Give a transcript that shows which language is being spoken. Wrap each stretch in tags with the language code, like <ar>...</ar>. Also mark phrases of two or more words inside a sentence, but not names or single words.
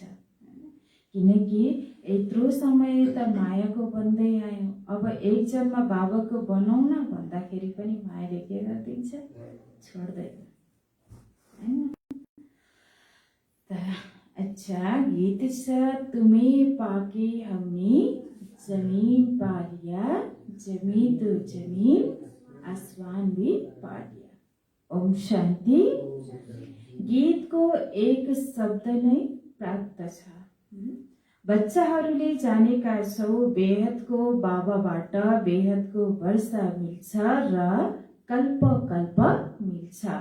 <ne>किनकि यत्रो समय त मायाको बन्दै आयौँ, अब एक जन्म बाबाको बनाउँ न भन्दाखेरि पनि मायाले के गरिदिन्छ? छोड्दैन, हैन? अच्छा गीत छ,</ne> <hi>तुम्हें पाके हमने जमीन पा लिया, जमीन तो जमीन आसमान भी पा लिया।</hi> <sa>ओम शान्ति।</sa> <ne>गीतको एक शब्द नै प्राप्त छ। बच्चाहरूले जानेका छौ, बेहदको बाबाबाट बेहदको वर्षा मिल्छ र कल्प कल्प मिल्छ।</ne>